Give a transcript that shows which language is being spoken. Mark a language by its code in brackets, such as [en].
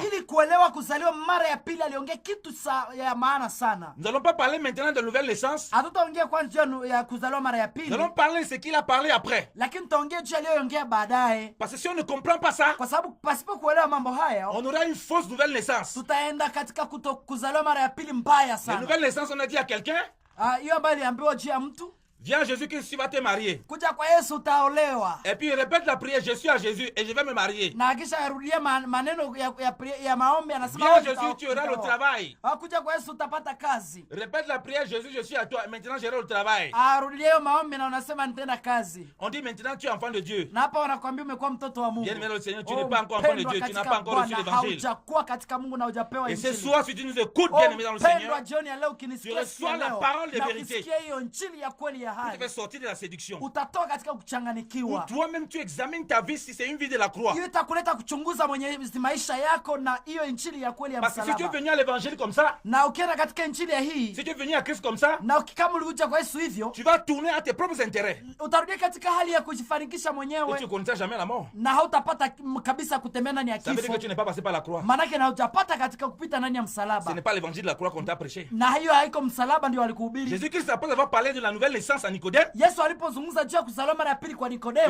[sw] Ili kuelewa kuzaliwa mara ya pili aliongea kitu ya maana sana. [fr] Nous n'allons pas parler maintenant de nouvelle naissance. [sw] Hatutaongea kwanza ya kuzaliwa mara ya pili. [fr] Nous allons parler de ce qu'il a parlé après. [sw] Lakini tutaongea juu aliyoongea baadaye. [fr] Parce que si on ne comprend pas ça, [sw] kwa sababu pasipo kuelewa mambo haya, [fr] on aura une fausse nouvelle naissance. [sw] Tutaenda katika kuzaliwa mara ya pili mbaya sana. [fr] La nouvelle naissance, on a dit à quelqu'un, [sw] hiyo ambayo iliambiwa juu ya mtu, [fr] Viens à Jésus-Christ, tu vas te marier. [sw] Kuja kwa Yesu utaolewa. [fr] Et puis répète la prière, je suis à Jésus et je vais me marier. [sw] Na kisha arudia maneno ya maombi, anasema [fr] Viens à Jésus, tu auras le travail. [sw] Kuja kwa Yesu utapata kazi. [fr] Répète la prière, Jésus, je suis à toi, maintenant j'aurai le travail. [sw] Arudia maombi na unasema nitenda kazi. [fr] On dit maintenant tu es enfant de Dieu. [sw] Na hapa wanakuambia umekuwa mtoto wa Mungu. [fr] Bien-aimé le Seigneur, tu n'es pas encore enfant de Dieu, tu n'as pas encore reçu l'évangile. [sw] Haujakuwa katika Mungu na hujapewa [fr] Et [sw] injili. [fr] ce soir, si tu nous écoutes, bien-aimé dans le Seigneur, tu reçois la parole de vérité. Tu vas sortir de la séduction. [sw] Utatoka katika kuchanganikiwa. [fr] Toi-même tu examines ta vie si c'est une vie de la croix. [sw] Hiyo itakuleta kuchunguza mwenye maisha yako na hiyo injili ya kweli ya msalaba. [fr] Parce que si tu es venu à l'évangile comme ça, [sw] na ukienda katika injili ya hii, [fr] si tu es venu à Christ comme ça, [sw] na kama ulikuja kwa Yesu hivyo, [fr] tu vas tourner à tes propres intérêts. [sw] Utarudia katika hali ya kujifanikisha mwenyewe. [fr] Et tu connaîtras jamais la mort. [sw] Na hautapata kabisa kutembea ndani ya kifo. [fr] Ça veut dire que tu n'es pas passé par la croix. [sw] Manake na hujapata katika kupita ndani ya msalaba. [fr] Ce n'est pas l'évangile de la croix qu'on t'a prêché. [sw] Na hiyo haiko msalaba ndio walikuhubiri. [fr] Jésus-Christ, après avoir parlé de la nouvelle naissance à Nicodème, [sw] Yesu alipozungumza juu ya kuzaliwa mara ya pili kwa Nikodemo,